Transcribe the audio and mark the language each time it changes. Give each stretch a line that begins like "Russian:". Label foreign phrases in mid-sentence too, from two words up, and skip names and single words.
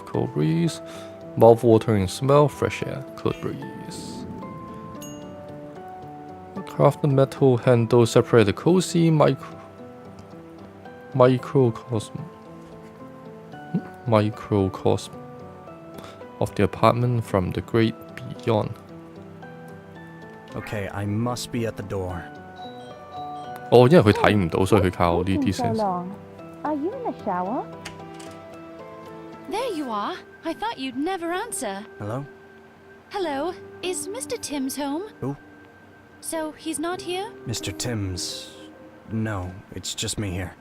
English: Cold breeze, mouth-watering smell, fresh air. Cold breeze. Craft the metal handle, separate the cozy microcosm of the apartment from the great beyond. Okay, I must be at the door.
Cantonese: 哦，因為佢睇唔到，所以佢靠呢啲 sense。
English: Are you in the shower? There you are. I thought you'd never answer. Hello? Hello, is Mr. Timms home? Who? So he's not here? Mr. Timms. No, it's just me here.